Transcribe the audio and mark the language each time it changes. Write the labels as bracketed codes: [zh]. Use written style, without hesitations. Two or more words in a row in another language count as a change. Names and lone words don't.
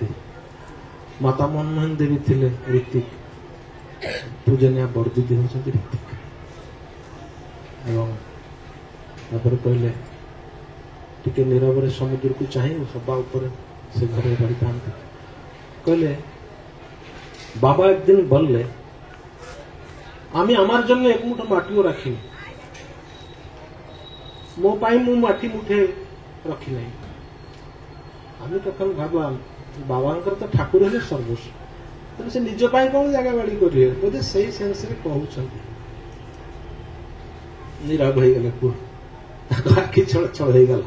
[or] ମାତା ମନମୋହନ ଦେବୀ ଥିଲେ ଋତିକ, ପୂଜନୀୟ ବଡ ଦିଦି ହେଉଛନ୍ତି ଋତିକ। ଏବଂ ତାପରେ କହିଲେ ଟିକେ ନୀରବରେ ସମୁଦ୍ରକୁ ଚାହିଁ ସବା ଉପରେ ସେ ଘରେ ରହିଥାନ୍ତି। [bn] କହିଲେ বাবা একদিন বললে আমি আমার জন্য এক মুঠো মাটিও রাখিনি, [or] ମୋ ପାଇଁ ମୁଁ ମାଟି ମୁଠେ ରଖି ନାହିଁ। ଆମେ ତখন ଭାବୁ ବାବାଙ୍କର ତ ଠାକୁର ହେଲେ ସର୍ବସ୍ୱ, ତେଣୁ ସେ ନିଜ ପାଇଁ କଣ ଜାଗା ବାଡି କରିବେ, ବୋଧେ ସେଇ ସେନ୍ସରେ କହୁଛନ୍ତି। ନୀରବ ହେଇଗଲେ ପୁଅ, ତାଙ୍କ ଆଖି ଛଳ ଛଳ ହେଇଗଲା।